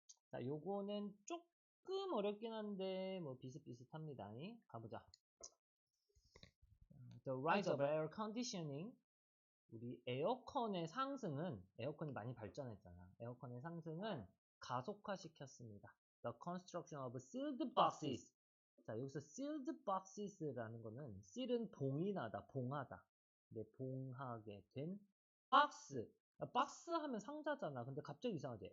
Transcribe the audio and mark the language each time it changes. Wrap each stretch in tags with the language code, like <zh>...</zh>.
<ko>자, 요거는 조금 어렵긴 한데 뭐 비슷비슷합니다. 가보자.</ko> <en>The rise of air conditioning.</en> <ko>우리 에어컨의 상승은, 에어컨이 많이 발전했잖아. 에어컨의 상승은 가속화시켰습니다.</ko> <en>The construction of sealed boxes.</en> <ko>자, 여기서 sealed boxes라는 거는 seal은 봉인하다, 봉하다. 네, 봉하게 된 박스. 박스 하면 상자잖아. 근데 갑자기 이상하지?</ko>